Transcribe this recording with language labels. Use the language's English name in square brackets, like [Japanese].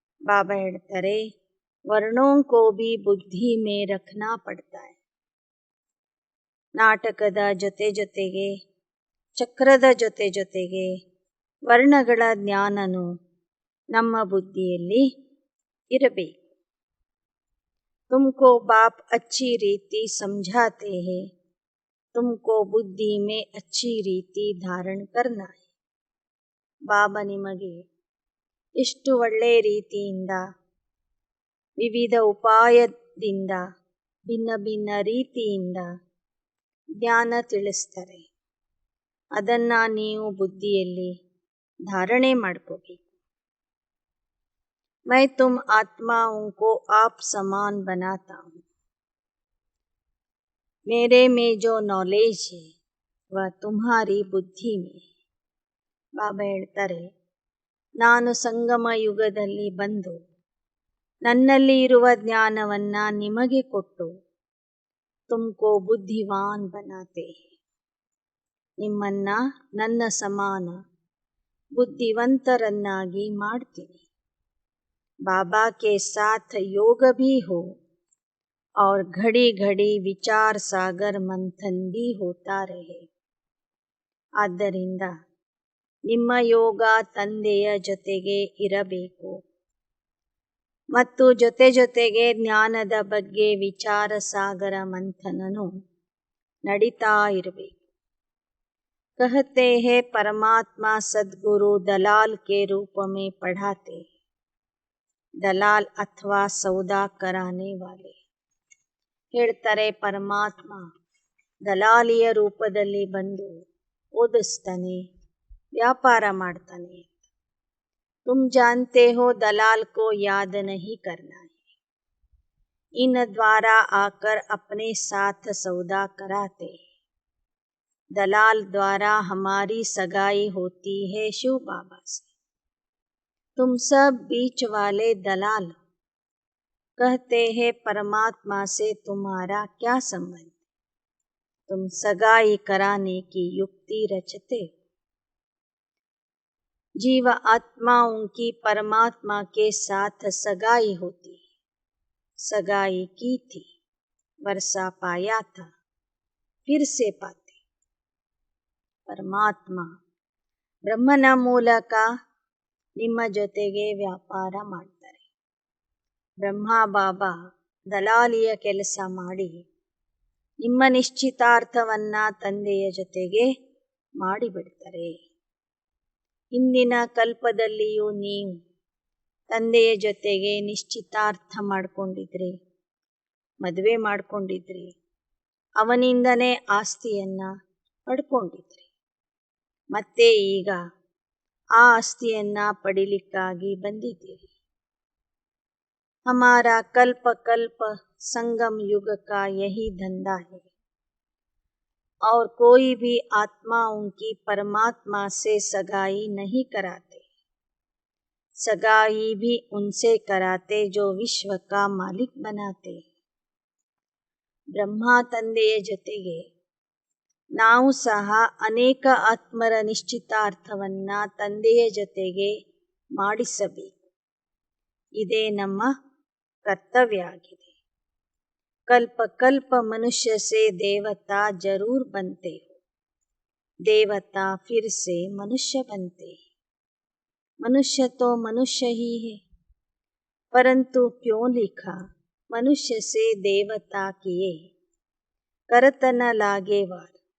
[Kannada] ಬಾಬಾ ಹೇಳ್ತಾರೆ, [Hindi] ವರ್ಣೋ ಕೋ ಭಿ ಬುದ್ಧಿ ಮೇ ರಖನಾ ಪಡ್ತಾ ಹೈ. [Kannada] ನಾಟಕದ ಜೊತೆ ಜೊತೆಗೆ, ಚಕ್ರದ ಜೊತೆ ಜೊತೆಗೆ ವರ್ಣಗಳ ಜ್ಞಾನನು ನಮ್ಮ ಬುದ್ಧಿಯಲ್ಲಿ ಇರಬೇಕು. [Hindi] तुमको बाप अच्छी रीति समझाते हैं, तुमको बुद्धि में अच्छी रीति धारण करना है. [Kannada] ಬಾಬಾ ನಿಮಗೆ ಎಷ್ಟು ಒಳ್ಳೆಯ ರೀತಿಯಿಂದ ವಿವಿಧ ಉಪಾಯದಿಂದ ಭಿನ್ನ ಭಿನ್ನ ರೀತಿಯಿಂದ ಜ್ಞಾನ ತಿಳಿಸ್ತಾರೆ. ಅದನ್ನು ನೀವು ಬುದ್ಧಿಯಲ್ಲಿ ಧಾರಣೆ ಮಾಡ್ಕೋಬೇಕು. [Hindi] मैं तुम आत्माओं को आप समान बनाता हूँ, मेरे में जो नॉलेज है वह तुम्हारी बुद्धि में है. [Kannada] ಬಾಬಾ ಹೇಳ್ತಾರೆ, ನಾನು ಸಂಗಮ ಯುಗದಲ್ಲಿ ಬಂದು ನನ್ನಲ್ಲಿ ಇರುವ ಜ್ಞಾನವನ್ನ ನಿಮಗೆ ಕೊಟ್ಟು [Hindi] ತುಮ್ಕೋ ಬುದ್ಧಿವಾನ್ ಬನಾತೆ ಹೈ. [Kannada] ನಿಮ್ಮನ್ನ ನನ್ನ ಸಮಾನ ಬುದ್ಧಿವಂತರನ್ನಾಗಿ ಮಾಡ್ತೀನಿ. [Hindi] बाबा के साथ योग भी हो और घड़ी घड़ी विचार सागर मंथन भी होता रहे. [Kannada] ಆದ್ದರಿಂದ ನಿಮ್ಮ ಯೋಗ ತಂದೆಯ ಜೊತೆಗೆ ಇರಬೇಕು ಮತ್ತು ಜೊತೆ ಜೊತೆಗೆ ಜ್ಞಾನದ ಬಗ್ಗೆ ವಿಚಾರ ಸಾಗರ ಮಂಥನನು ನಡೀತಾ ಇರಬೇಕು. [Hindi] कहते हैं परमात्मा सद्गुरु दलाल के रूप में पढ़ाते. ದಲಾಲ್ ಅಥವಾ ಸೌದಾ ಕರಾನೆ ವಾಲೆ. [Kannada] ಹೇಳ್ತಾರೆ ಪರಮಾತ್ಮ ದಲಾಲಿಯ ರೂಪದಲ್ಲಿ ಬಂದು ಓದಿಸ್ತಾನೆ, ವ್ಯಾಪಾರ ಮಾಡ್ತಾನೆ. [Hindi] ತುಮ್ ಜಾನ್ತೆ ಹೋ ದಲಾಲ್ ಕೋ ಯಾದ್ ನಹೀ ಕರ್ನಾ ಹೈ. इन द्वारा आकर अपने साथ सौदा कराते. दलाल द्वारा हमारी सगाई होती है शिव बाबा से. तुम सब बीच वाले दलाल कहते हैं परमात्मा से तुम्हारा क्या संबंध. तुम सगाई कराने की युक्ति रचते. जीव आत्माओं की परमात्मा के साथ सगाई होती है. सगाई की थी, वर्षा पाया था, फिर से पाते. [Kannada] परमात्मा ब्रह्मನ ಮೂಲಕ ನಿಮ್ಮ ಜೊತೆಗೆ ವ್ಯಾಪಾರ ಮಾಡ್ತಾರೆ. ಬ್ರಹ್ಮ ಬಾಬಾ ದಲಾಲಿಯ ಕೆಲಸ ಮಾಡಿ ನಿಮ್ಮ ನಿಶ್ಚಿತಾರ್ಥವನ್ನ ತಂದೆಯ ಜೊತೆಗೆ ಮಾಡಿಬಿಡ್ತಾರೆ. ಹಿಂದಿನ ಕಲ್ಪದಲ್ಲಿಯೂ ನೀವು ತಂದೆಯ ಜೊತೆಗೆ ನಿಶ್ಚಿತಾರ್ಥ ಮಾಡಿಕೊಂಡಿದ್ರಿ, ಮದುವೆ ಮಾಡಿಕೊಂಡಿದ್ರಿ, ಅವನಿಂದನೇ ಆಸ್ತಿಯನ್ನ ಪಡ್ಕೊಂಡಿದ್ರಿ. ಮತ್ತೆ ಈಗ ಆ ಆಸ್ತಿಯನ್ನ ಪಡಿಲಿಕ್ಕಾಗಿ ಬಂದಿದ್ದೀರಿ. [Hindi] हमारा कल्प कल्प संगम युग का यही धंधा है और कोई भी आत्माओं की परमात्मा से सगाई नहीं कराते. सगाई भी उनसे कराते जो विश्व का मालिक बनाते. [Kannada] ಬ್ರಹ್ಮ ತಂದೆಯ ಜೊತೆಗೆ ನಾವು ಸಹ ಅನೇಕ ಆತ್ಮರ ನಿಶ್ಚಿತಾರ್ಥವನ್ನ ತಂದೆಯ ಜೊತೆಗೆ ಮಾಡಿಸಬೇಕು. ಇದೇ ನಮ್ಮ कर्तव्य आಗಿದೆ. [Hindi] कल्प कल्प मनुष्य से देवता जरूर बनते हो. देवता फिर से मनुष्य बनते हैं. मनुष्य तो मनुष्य ही है, परंतु क्यों लिखा मनुष्य से देवता किए करत न लागे वार.